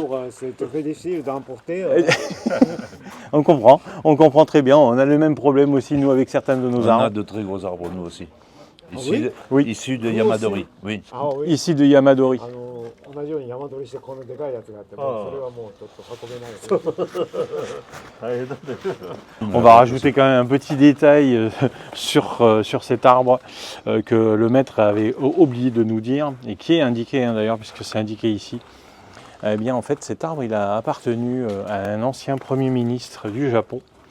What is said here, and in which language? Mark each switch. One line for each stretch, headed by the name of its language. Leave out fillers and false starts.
French: c'est très difficile d'emporter. on comprend très bien. On a le même problème aussi, nous, avec certains de nos On a arbres. de très gros arbres, nous aussi. Oui. Issus de Yamadori. Oui. あ、oui. Ici de Yamadori.
Japanese: 同じように山取りしてこのでかいやつがあってもそれはもうちょっと運べないので。
French: On va rajouter quand même un petit détail sur cet arbre que le maître avait oublié de nous dire et qui est indiqué d'ailleurs, puisque c'est indiqué ici. Eh bien, en fait, cet arbre, il a appartenu à un ancien Premier ministre du Japon.